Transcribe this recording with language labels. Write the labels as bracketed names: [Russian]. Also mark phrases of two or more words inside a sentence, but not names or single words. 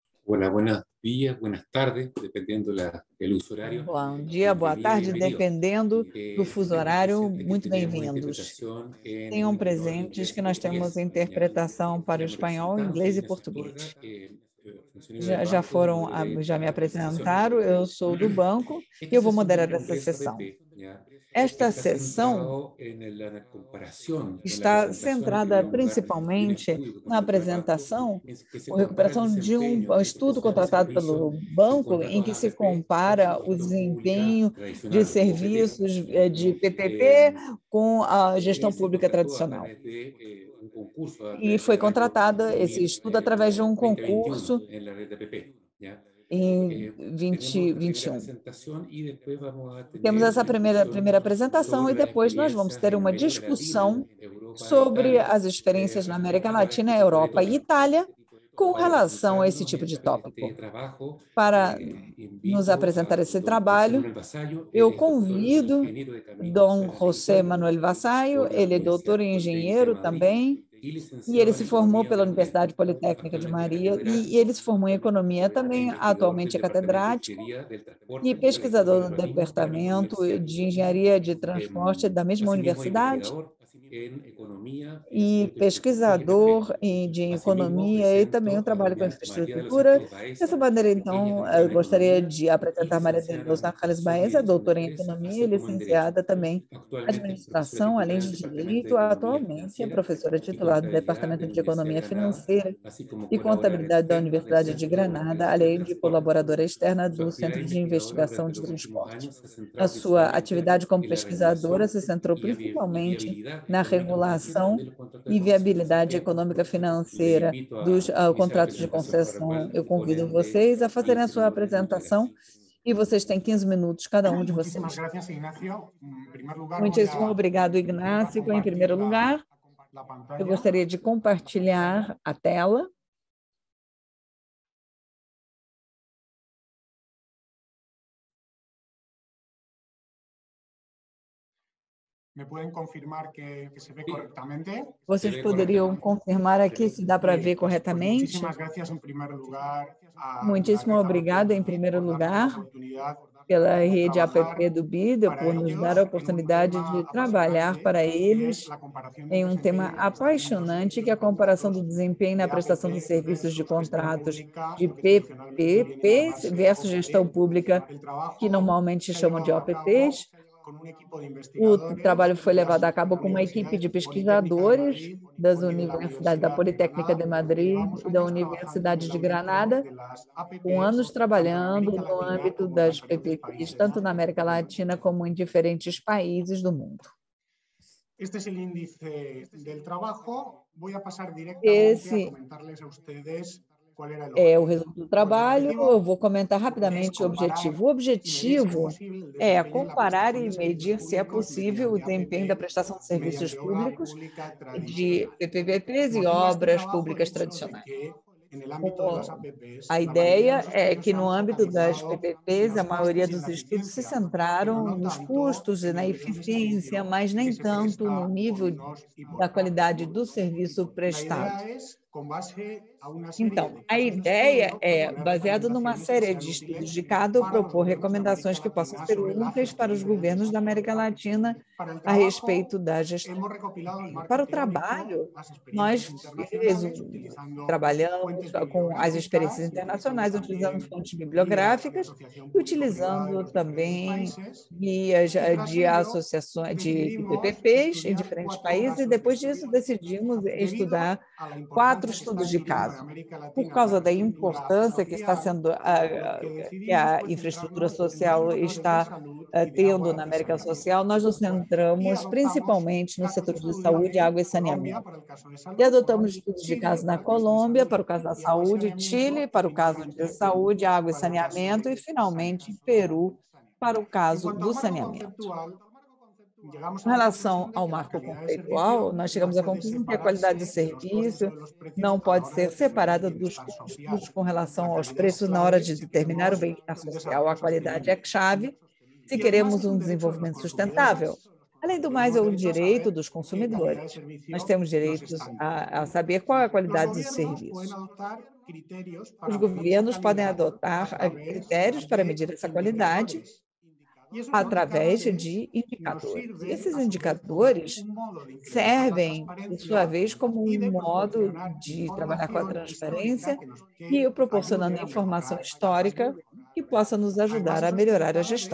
[Spanish] Hola, buenos días, buenas tardes, dependiendo del uso horario. [Portuguese] Bom dia, boa [Spanish] Bienvenida, [Portuguese] tarde, [Spanish] bienvenido. [Portuguese] dependendo do fuso [Spanish] Tenemos [Portuguese] horário, [Spanish] presente que [Portuguese] muito [Spanish] tenemos [Portuguese] bem-vindos. [Spanish] interpretación [Portuguese] Tenham [Spanish] en [Portuguese] presentes [Spanish] inglés [Portuguese] que [Spanish] y [Portuguese] nós temos [Spanish] portugués. ¿Ya? [Portuguese] interpretação para o [Spanish] Ya me [Portuguese] espanhol, [Spanish] presentaron, [Portuguese] inglês [Spanish] soy [Portuguese] e [Spanish] Ignacio Astorga, [Portuguese] português. [Spanish] funcionario del [Portuguese] Já [Spanish] banco, [Portuguese] foram, [Spanish] moderé [Portuguese] já me [Spanish] la sesión de [Portuguese] apresentaram, [Spanish] hoy. [Portuguese] eu sou do banco e [Spanish] Esta [Portuguese] eu vou [Spanish] sesión del [Portuguese] moderar essa [Spanish] Congreso [Portuguese] sessão. [Spanish] APP, ¿ya? [Portuguese] Esta [Spanish] Está [Portuguese] sessão [Spanish] centrado en la comparación, en la [Portuguese] está [Spanish] presentación que [Portuguese] centrada [Spanish] queríamos dar de un [Portuguese] principalmente [Spanish] estudio que [Portuguese] na [Spanish] contrató el banco, [Portuguese] apresentação [Spanish] que se [Portuguese] ou [Spanish] compara el [Portuguese] recuperação de [Spanish] desempeño [Portuguese] um [Spanish] de [Portuguese] estudo [Spanish] prestación de [Portuguese] contratado [Spanish] servicios [Portuguese] pelo [Spanish] en [Portuguese] banco, em [Spanish] contratos [Portuguese] que se [Spanish] APP versus [Portuguese] compara o [Spanish] gestión pública [Portuguese] desempenho de [Spanish] tradicional, OPT. [Portuguese] serviços [Spanish] ¿Ya? [Portuguese] de PPP com a gestão [Spanish] Se [Portuguese] pública [Spanish] contrató a [Portuguese] tradicional. [Spanish] través de un concurso [Portuguese] E foi [Spanish] del año [Portuguese] contratada esse estudo através de um [Spanish] 2021 [Portuguese] concurso [Spanish] en la red de APP. ¿Ya? [Portuguese] em [Spanish] Tenemos esta primera [Portuguese] 2021. [Spanish] presentación y después vamos a [Portuguese] Temos [Spanish] tener [Portuguese] essa [Spanish] una discusión [Portuguese] primeira apresentação e [Spanish] sobre las [Portuguese] depois nós vamos [Spanish] experiencias [Portuguese] ter [Spanish] en [Portuguese] uma [Spanish] América Latina, [Portuguese] discussão [Spanish] Europa e [Portuguese] sobre [Spanish] Italia [Portuguese] as experiências na América [Spanish] respecto a [Portuguese] Latina, [Spanish] este tipo de [Portuguese] Europa e [Spanish] tópico. [Portuguese] Itália com [Spanish] Para [Portuguese] relação a esse [Spanish] presentarnos [Portuguese] tipo de [Spanish] este [Portuguese] tópico. [Spanish] trabajo, [Portuguese] Para nos [Spanish] invito [Portuguese] apresentar [Spanish] a [Portuguese] esse [Spanish] don José [Portuguese] trabalho, [Spanish] Manuel Vasallo. Él [Portuguese] eu [Spanish] es doctor en [Portuguese] convido [Spanish] ingeniero de caminos [Portuguese] Dom José [Spanish] aeronáuticos [Portuguese] Manuel Vasallo, [Spanish] por la [Portuguese] ele é doutor [Spanish] Universidad [Portuguese] em [Spanish] Politécnica de [Portuguese] engenheiro [Spanish] Madrid [Portuguese] também, [Spanish] y [Portuguese] e ele [Spanish] licenciado en [Portuguese] se formou [Spanish] Economía [Portuguese] pela [Spanish] por la UNED. [Portuguese] Universidade Politécnica de [Spanish] Actualmente [Portuguese] Maria [Spanish] catedrático [Portuguese] e ele se formou em economia [Spanish] e [Portuguese] também, [Spanish] investigador del [Portuguese] atualmente é [Spanish] Departamento de [Portuguese] catedrático [Spanish] Ingeniería del [Portuguese] e [Spanish] Transporte de la misma [Portuguese] pesquisador do [Spanish] misma [Portuguese] Departamento [Spanish] universidad. [Portuguese] de Engenharia de Transporte da mesma [Spanish] Asimismo, [Portuguese] universidade [Spanish] investigador en economía y [Portuguese] e [Spanish] infraestructura y energía. [Portuguese] pesquisador de [Spanish] Asimismo, [Portuguese] economia e também eu [Spanish] presento a [Portuguese] trabalho com [Spanish] doña María de los [Portuguese] infraestrutura. [Spanish] Ángeles [Portuguese] Dessa [Spanish] Baeza. [Portuguese] maneira, [Spanish] Ella es [Portuguese] então, [Spanish] doctora [Portuguese] eu [Spanish] en [Portuguese] gostaria [Spanish] economía [Portuguese] de [Spanish] y [Portuguese] apresentar Maria de [Spanish] licenciada en [Portuguese] Los Ángeles [Spanish] administración y [Portuguese] Baeza, [Spanish] dirección de [Portuguese] doutora em [Spanish] empresas, [Portuguese] economia [Spanish] así [Portuguese] e [Spanish] como en derecho. [Portuguese] licenciada também em [Spanish] Actualmente es profesora [Portuguese] administração, [Spanish] titular [Portuguese] além [Spanish] en el [Portuguese] de [Spanish] Departamento de [Portuguese] direito, [Spanish] Economía [Portuguese] atualmente é [Spanish] Financiera [Portuguese] professora [Spanish] y [Portuguese] titular do [Spanish] Contabilidad de [Portuguese] Departamento [Spanish] la [Portuguese] de [Spanish] Universidad de [Portuguese] Economia [Spanish] Granada, [Portuguese] Financeira [Spanish] así como [Portuguese] e [Spanish] colaboradora [Portuguese] Contabilidade da [Spanish] externa del [Portuguese] Universidade de [Spanish] Centro de [Portuguese] Granada, [Spanish] Investigación de [Portuguese] além de [Spanish] Transporte. [Portuguese] colaboradora externa [Spanish] Su [Portuguese] do [Spanish] actividad [Portuguese] Centro de [Spanish] investigadora [Portuguese] Investigação [Spanish] durante [Portuguese] de [Spanish] los últimos [Portuguese] Transporte. [Spanish] años se ha [Portuguese] A [Spanish] centrado [Portuguese] sua [Spanish] principalmente [Portuguese] atividade como [Spanish] en la [Portuguese] pesquisadora [Spanish] regulación [Portuguese] se centrou [Spanish] y [Portuguese] principalmente [Spanish] viabilidad [Portuguese] na [Spanish] económica operativa [Portuguese] regulação [Spanish] de los contratos de [Portuguese] e [Spanish] concesión. Así [Portuguese] viabilidade [Spanish] que [Portuguese] econômica [Spanish] le [Portuguese] financeira [Spanish] invito [Portuguese] dos [Spanish] a iniciar la [Portuguese] contratos de [Spanish] presentación, para lo [Portuguese] concessão. [Spanish] cual [Portuguese] Eu [Spanish] dispone [Portuguese] convido [Spanish] de [Portuguese] vocês a fazerem a [Spanish] 15 [Portuguese] sua [Spanish] minutos. Muchas [Portuguese] apresentação [Spanish] gracias. [Portuguese] e vocês têm 15 minutos, cada um de [Spanish] Muchísimas [Portuguese] vocês. [Spanish] gracias, Ignacio. En primer lugar, [Portuguese] Muitíssimo obrigado, [Spanish] voy a [Portuguese] Ignácio. Em [Spanish] compartir [Portuguese] primeiro lugar, [Spanish] la [Portuguese] eu [Spanish] pantalla. [Portuguese] gostaria de compartilhar a tela. [Spanish] ¿Me pueden confirmar que se ve correctamente? [Portuguese] Vocês poderiam confirmar aqui se dá para ver [Spanish] Pues [Portuguese] corretamente? [Spanish] muchísimas gracias en primer lugar a [Portuguese] Muitíssimo [Spanish] la red [Portuguese] obrigado, em [Spanish] APP [Portuguese] primeiro [Spanish] por darnos la [Portuguese] lugar, [Spanish] oportunidad [Portuguese] pela [Spanish] de [Portuguese] rede [Spanish] trabajar [Portuguese] APP do BID, [Spanish] para [Portuguese] por nos [Spanish] ellos [Portuguese] dar a [Spanish] en un [Portuguese] oportunidade [Spanish] tema [Portuguese] de trabalhar [Spanish] apasionante [Portuguese] para [Spanish] que es [Portuguese] eles [Spanish] la comparación del [Portuguese] em um tema [Spanish] desempeño y la prestación de los [Portuguese] apaixonante, que é [Spanish] servicios [Portuguese] a [Spanish] de [Portuguese] comparação do [Spanish] contratos [Portuguese] desempenho na [Spanish] de [Portuguese] prestação de [Spanish] APP [Portuguese] serviços de [Spanish] versus gestión [Portuguese] contratos [Spanish] pública, [Portuguese] de [Spanish] lo que tradicionalmente viene a [Portuguese] PPPs [Spanish] llamarse [Portuguese] versus gestão [Spanish] OPT. [Portuguese] pública, [Spanish] El [Portuguese] que [Spanish] trabajo [Portuguese] normalmente [Spanish] se ha [Portuguese] chamam de [Spanish] llevado a cabo [Portuguese] OPPs. [Spanish] con un equipo de [Portuguese] O [Spanish] investigadores [Portuguese] trabalho foi [Spanish] de las [Portuguese] levado a cabo com uma equipe [Spanish] universidades [Portuguese] de [Spanish] Politécnica de [Portuguese] pesquisadores [Spanish] Madrid [Portuguese] das [Spanish] y de la [Portuguese] universidades da [Spanish] Universidad de [Portuguese] Politécnica [Spanish] Granada, [Portuguese] de [Spanish] y [Portuguese] Madrid [Spanish] llevamos [Portuguese] e da [Spanish] años trabajando en [Portuguese] Universidade [Spanish] el [Portuguese] de [Spanish] ámbito [Portuguese] Granada, [Spanish] de las [Portuguese] com [Spanish] APPs, [Portuguese] anos [Spanish] tanto en [Portuguese] trabalhando [Spanish] América [Portuguese] no [Spanish] Latina [Portuguese] âmbito [Spanish] como en [Portuguese] das [Spanish] diferentes [Portuguese] PPPs, [Spanish] países [Portuguese] tanto na América [Spanish] del mundo. [Portuguese] Latina como em diferentes países do mundo. [Spanish] Este es el índice del trabajo. Voy a pasar directamente a [Portuguese] Esse [Spanish] comentarles a ustedes cuál era el [Portuguese] é o [Spanish] objetivo. [Portuguese] resultado do [Spanish] Pues el [Portuguese] trabalho. Eu [Spanish] objetivo [Portuguese] vou comentar [Spanish] es [Portuguese] rapidamente o [Spanish] comparar [Portuguese] objetivo. O [Spanish] y medir, si es [Portuguese] objetivo [Spanish] posible, el [Portuguese] é [Spanish] desempeño en la [Portuguese] comparar [Spanish] prestación [Portuguese] e [Spanish] de servicios [Portuguese] medir, se é [Spanish] públicos [Portuguese] possível, o [Spanish] mediante [Portuguese] desempenho da [Spanish] APP [Portuguese] prestação de [Spanish] y [Portuguese] serviços [Spanish] mediante obra [Portuguese] públicos [Spanish] pública [Portuguese] de [Spanish] tradicional. [Portuguese] PPPs e [Spanish] Motiva este [Portuguese] obras [Spanish] trabajo el [Portuguese] públicas [Spanish] hecho de [Portuguese] tradicionais. [Spanish] que en el ámbito de las [Portuguese] A [Spanish] APPs la mayoría de [Portuguese] ideia [Spanish] los [Portuguese] é [Spanish] estudios [Portuguese] que, [Spanish] se [Portuguese] no [Spanish] han [Portuguese] âmbito das [Spanish] focalizado en [Portuguese] PPPs, a [Spanish] los [Portuguese] maioria [Spanish] costes y en [Portuguese] dos [Spanish] la [Portuguese] estudos se [Spanish] eficiencia, pero [Portuguese] centraram [Spanish] no [Portuguese] nos [Spanish] tanto [Portuguese] custos e [Spanish] en [Portuguese] na [Spanish] el nivel de [Portuguese] eficiência, [Spanish] servicio [Portuguese] mas [Spanish] que [Portuguese] nem [Spanish] se [Portuguese] tanto no [Spanish] presta por [Portuguese] nível [Spanish] unos y [Portuguese] da [Spanish] por [Portuguese] qualidade [Spanish] otros. [Portuguese] do serviço [Spanish] La [Portuguese] prestado. [Spanish] idea es, con base a una serie [Portuguese] Então, [Spanish] de [Portuguese] a [Spanish] casos de [Portuguese] ideia [Spanish] estudio, [Portuguese] é, [Spanish] proponer [Portuguese] baseado numa [Spanish] recomendaciones que [Portuguese] série [Spanish] sean [Portuguese] de estudos [Spanish] útiles [Portuguese] de caso, [Spanish] para los [Portuguese] propor [Spanish] gobiernos de América [Portuguese] recomendações que possam [Spanish] Latina [Portuguese] ser [Spanish] sobre la [Portuguese] úteis para os [Spanish] gestión del [Portuguese] governos da [Spanish] desarrollo. [Portuguese] América Latina [Spanish] Para el [Portuguese] a respeito [Spanish] trabajo, [Portuguese] da gestão. [Spanish] hemos recopilado el marco [Portuguese] Para o [Spanish] teórico, [Portuguese] trabalho, [Spanish] las experiencias [Portuguese] nós [Spanish] internacionales, utilizando [Portuguese] trabalhamos [Spanish] fuentes [Portuguese] com as experiências [Spanish] bibliográficas y utilizando [Portuguese] internacionais, utilizando [Spanish] también [Portuguese] fontes [Spanish] guías de [Portuguese] bibliográficas [Spanish] asociación [Portuguese] e [Spanish] público-privada de [Portuguese] utilizando [Spanish] los diferentes [Portuguese] também [Spanish] países. [Portuguese] guias [Spanish] Y tras [Portuguese] de [Spanish] ello, [Portuguese] associações de [Spanish] decidimos [Portuguese] PPPs em [Spanish] estudiar [Portuguese] diferentes [Spanish] 4 [Portuguese] países e [Spanish] casos de [Portuguese] depois [Spanish] estudio. [Portuguese] disso decidimos [Spanish] Debido [Portuguese] estudar [Spanish] a la [Portuguese] 4 [Spanish] importancia que está [Portuguese] estudos de [Spanish] adquiriendo en [Portuguese] caso. [Spanish] América [Portuguese] Por [Spanish] Latina la [Portuguese] causa da [Spanish] infraestructura [Portuguese] importância que está [Spanish] social, [Portuguese] sendo [Spanish] lo que [Portuguese] que [Spanish] decidimos [Portuguese] a [Spanish] fue [Portuguese] infraestrutura [Spanish] centrarnos en dos [Portuguese] social [Spanish] sectores de [Portuguese] está [Spanish] salud y de [Portuguese] tendo [Spanish] agua [Portuguese] na [Spanish] y [Portuguese] América Social, [Spanish] saneamiento. [Portuguese] nós nos [Spanish] Y [Portuguese] centramos [Spanish] adoptamos [Portuguese] principalmente nos [Spanish] casos de [Portuguese] setores de [Spanish] estudio [Portuguese] saúde, [Spanish] de [Portuguese] água e [Spanish] Colombia [Portuguese] saneamento. [Spanish] para el caso de [Portuguese] E [Spanish] salud, [Portuguese] adotamos estudos de [Spanish] Chile [Portuguese] caso na [Spanish] para el caso de [Portuguese] Colômbia, [Spanish] salud [Portuguese] para o caso da [Spanish] y agua y [Portuguese] saúde, Chile, [Spanish] saneamiento, y [Portuguese] para o caso de [Spanish] finalmente Perú [Portuguese] saúde, água e [Spanish] para el caso [Portuguese] saneamento, e [Spanish] de [Portuguese] finalmente [Spanish] saneamiento. [Portuguese] Peru para o [Spanish] En [Portuguese] caso [Spanish] cuanto [Portuguese] do [Spanish] al marco [Portuguese] saneamento. [Spanish] conceptual, llegamos [Portuguese] Em [Spanish] a la [Portuguese] relação [Spanish] conclusión de [Portuguese] ao [Spanish] que la [Portuguese] marco [Spanish] calidad de [Portuguese] conceitual, [Spanish] servicio [Portuguese] nós [Spanish] no [Portuguese] chegamos à [Spanish] puede [Portuguese] conclusão que a qualidade do [Spanish] separarse de los costes o [Portuguese] serviço [Spanish] de los precios [Portuguese] não [Spanish] a la [Portuguese] pode [Spanish] hora de [Portuguese] ser [Spanish] determinar el [Portuguese] separada dos [Spanish] bienestar [Portuguese] custos [Spanish] social. [Portuguese] com [Spanish] La [Portuguese] relação aos [Spanish] calidad es [Portuguese] preços na hora [Spanish] clave [Portuguese] de [Spanish] si [Portuguese] determinar o [Spanish] queremos [Portuguese] bem-estar [Spanish] un [Portuguese] social. A [Spanish] desarrollo [Portuguese] qualidade é [Spanish] sostenible. [Portuguese] chave se [Spanish] Y además [Portuguese] queremos [Spanish] es [Portuguese] um [Spanish] un derecho de los [Portuguese] desenvolvimento sustentável. [Spanish] consumidores. [Portuguese] Além do mais, é [Spanish] Tenemos [Portuguese] o [Spanish] derecho a [Portuguese] direito [Spanish] saber [Portuguese] dos [Spanish] qué calidad de [Portuguese] consumidores. Nós [Spanish] servicio [Portuguese] temos [Spanish] nos [Portuguese] direitos [Spanish] están dando. [Portuguese] a saber qual é a [Spanish] Los [Portuguese] qualidade do [Spanish] gobiernos pueden [Portuguese] serviço. [Spanish] adoptar [Portuguese] os governos podem adotar critérios para medir essa qualidade através de indicadores. E esses indicadores servem, por sua vez, como um modo de trabalhar com a transparência e proporcionando informação histórica que possa nos ajudar a melhorar a gestão.